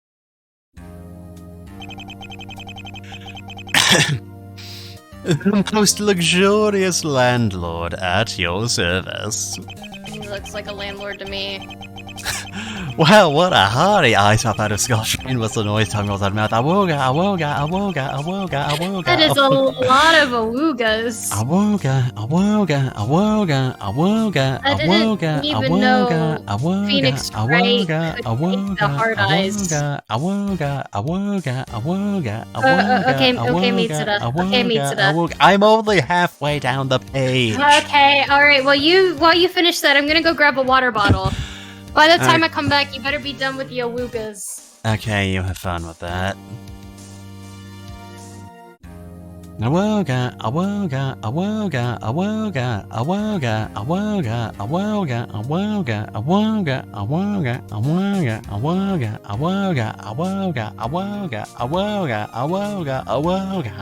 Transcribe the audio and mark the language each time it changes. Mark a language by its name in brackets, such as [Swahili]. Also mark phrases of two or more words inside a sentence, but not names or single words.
[English] The most luxurious landlord at your service. He looks like a landlord to me. Well, what a hearty ice up out of Scotch rain was the noise tongue rolls out of mouth. Awoga, awoga, awoga, awoga, awoga. That is a lot of awoogas. Awoga, awoga, awoga, awoga, awoga, awoga, awoga, Phoenix Wright awoga, could awoga, take the hard eyes. awoga, awoga, awoga, awoga, awoga, okay, awoga, Mitsuda. awoga, Okay, Mitsuda. awoga. I'm only halfway down the page. Okay, alright, while you finish that, I'm gonna go grab a water bottle. By the time I come back, you better be done with the awoogas. Okay, you have fun with that. Awoga, awoga, awoga, awoga, awoga, awoga, awoga, awoga, awoga, awoga, awoga, awoga, awoga, awoga, awoga, awoga, awoga, awoga.